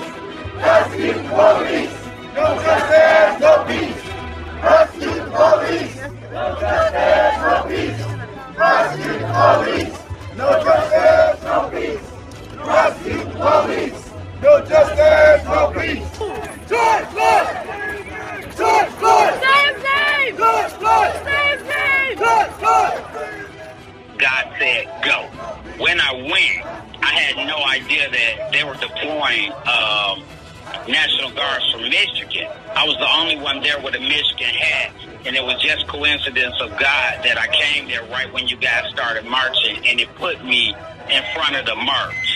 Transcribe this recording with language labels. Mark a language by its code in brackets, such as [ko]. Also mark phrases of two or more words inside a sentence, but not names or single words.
[en] Prosecute the police. No justice, no peace. Prosecute the police. No justice, no peace. Prosecute the police. No justice, no peace. Prosecute the police. No justice, no peace. George Floyd! George Floyd! Say his name! George Floyd! Say his name! George Floyd! God said go. When I went, I had no idea that they were deploying National Guards from Michigan. I was the only one there with a Michigan hat, and it was just coincidence of God that I came there right when you guys started marching, and it put me in front of the march.